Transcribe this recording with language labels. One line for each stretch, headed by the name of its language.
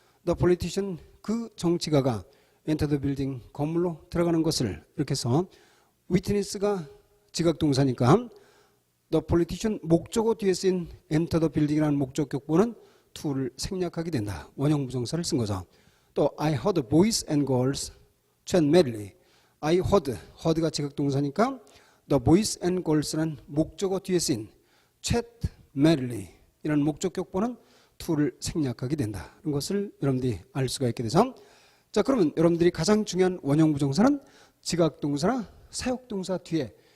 English: The politician,
Korean: 그 정치가가
English: enter the building,
Korean: 건물로 들어가는 것을 이렇게 해서 witness가 지각동사니까 the politician 목적어 뒤에 쓰인 enter the building이라는 목적격보는 to를 생략하게 된다. 원형 부정사를 쓴 거죠. 또
English: I heard boys and girls chat merrily. I heard
Korean: 가 지각동사니까
English: the boys and girls
Korean: 라는 목적어 뒤에 쓰인
English: chat merrily
Korean: 이라는 목적격보는 to를 생략하게 된다. 이런 것을 여러분들이 알 수가 있게 되죠. 자, 그러면 여러분들이 가장 중요한 원형 부정사는 지각동사나 사역동사 뒤에